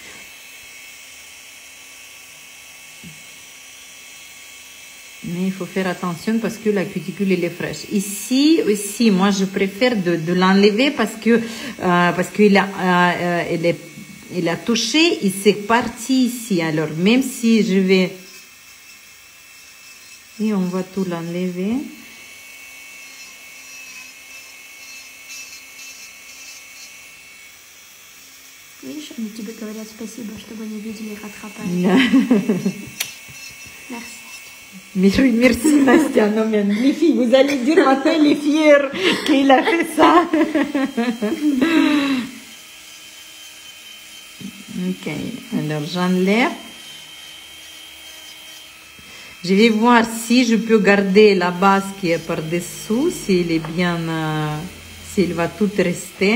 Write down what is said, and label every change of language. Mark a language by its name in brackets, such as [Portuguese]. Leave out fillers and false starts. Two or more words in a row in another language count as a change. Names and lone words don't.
[French] Mais il faut faire attention parce que la cuticule, elle est fraîche. Ici aussi, moi, je préfère de l'enlever parce que il a touché, il s'est parti ici. Alors, même si je vais... Et on va tout l'enlever. [Russian] Видишь, они тебе говорят спасибо, чтобы не видели rattrapage. [French] Merci. Merci Nastia, non mais les filles, vous allez dire maintenant il est fier qu'il a fait ça. Ok, alors j'enlève. Je vais voir si je peux garder la base qui est par-dessous, s'il est bien, s'il va tout rester.